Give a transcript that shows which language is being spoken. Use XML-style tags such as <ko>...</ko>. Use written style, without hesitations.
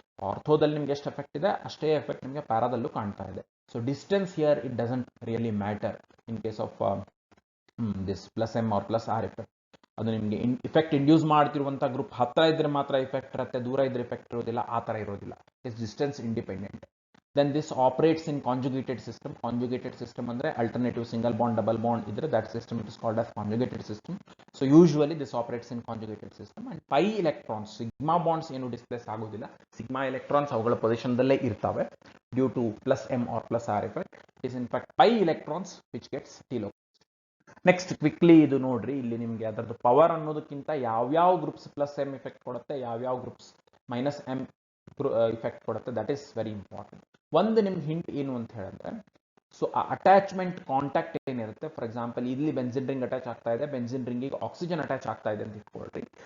<kn>ಆರ್ಥೋದಲ್ಲಿ ನಿಮ್ಗೆ ಎಷ್ಟು ಎಫೆಕ್ಟ್ ಇದೆ ಅಷ್ಟೇ ಎಫೆಕ್ಟ್ ನಿಮಗೆ ಪ್ಯಾರಾದಲ್ಲೂ ಕಾಣ್ತಾ ಇದೆ.</kn> <en>So distance here it doesn't really matter in case of this plus M or plus R effect.</en> <kn>ಅದು ನಿಮಗೆ ಇಫೆಕ್ಟ್ ಇಂಡ್ಯೂಸ್ ಮಾಡ್ತಿರುವಂತಹ ಗ್ರೂಪ್ ಹತ್ರ ಇದ್ರೆ ಮಾತ್ರ ಇಫೆಕ್ಟ್ ಇರುತ್ತೆ, ದೂರ ಇದ್ರೆ ಇಫೆಕ್ಟ್ ಇರೋದಿಲ್ಲ, ಆ ತರ ಇರೋದಿಲ್ಲ.</kn> <en>It's distance independent. Then this operates in conjugated system. Conjugated system andre alternative single bond double bond idre that system it is called as conjugated system. So usually this operates in conjugated system. And pi electrons, sigma bonds</en> <kn>ಏನು displace ಆಗೋದಿಲ್ಲ,</kn> <en>sigma electrons</en> <kn>ಅವುಗಳ position ದಲ್ಲೇ ಇರ್ತವೆ</kn> <en>due to plus m or plus r effect. It is in fact pi electrons which gets delocalized.</en> <kn>Next quickly ಇದು ನೋಡ್ರಿ, ಇಲ್ಲಿ ನಿಮಗೆ ಅದರದ್ದು power ಅನ್ನೋದಕ್ಕಿಂತ ಯಾವ್ಯಾವ ಗ್ರೂಪ್ಸ್ ಪ್ಲಸ್ ಎಂ ಇಫೆಕ್ಟ್ ಕೊಡುತ್ತೆ, ಯಾವ್ಯಾವ ಗ್ರೂಪ್ಸ್ ಮೈನಸ್ ಎಂ ಇಫೆಕ್ಟ್ ಕೊಡುತ್ತೆ,</kn> <en>That is very important.</en> <kn>ಒಂದು ನಿಮ್ಗೆ ಹಿಂಟ್ ಏನು ಅಂತ ಹೇಳಿದ್ರೆ, ಸೊ ಆ ಅಟ್ಯಾಚ್ಮೆಂಟ್ ಕಾಂಟ್ಯಾಕ್ಟ್ ಏನಿರುತ್ತೆ, ಫಾರ್ ಎಕ್ಸಾಂಪಲ್ ಇಲ್ಲಿ ಬೆನ್ಸಿನ್ ರಿಂಗ್ ಅಟ್ಯಾಚ್ ಆಗ್ತಾ ಇದೆ, ಬೆನ್ಸಿನ್ ರಿಂಗಿಗೆ ಆಕ್ಸಿಜನ್ ಅಟ್ಯಾಚ್ ಆಗ್ತಾ ಇದೆ ಅಂತ ಇಟ್ಕೊಳ್ರಿ.</kn>